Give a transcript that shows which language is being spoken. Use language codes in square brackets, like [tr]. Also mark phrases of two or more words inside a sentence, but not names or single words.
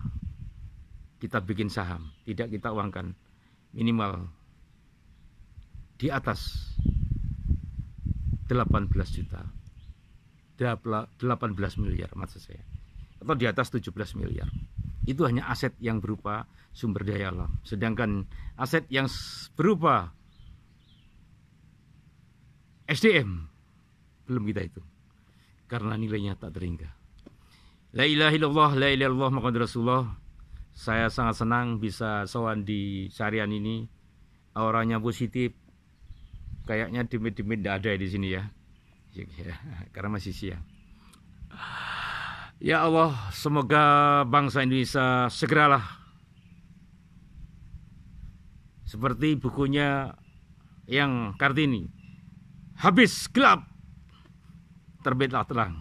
[id] Kita bikin saham, tidak kita uangkan, minimal di atas 18 juta, 18 miliar maksud saya, atau di atas 17 miliar. Itu hanya aset yang berupa sumber daya alam. Sedangkan aset yang berupa SDM belum kita hitung, karena nilainya tak terhingga. [ar] لا إله إلا الله لا إله إلا الله محمد رسول الله. [id] Saya sangat senang bisa sowan di Sarian ini. Auranya positif. Kayaknya demit-demit tidak ada di sini ya. Karena masih siang. [ar] يا الله, [id] semoga bangsa Indonesia segeralah seperti bukunya yang Kartini, habis gelap terbitlah terang.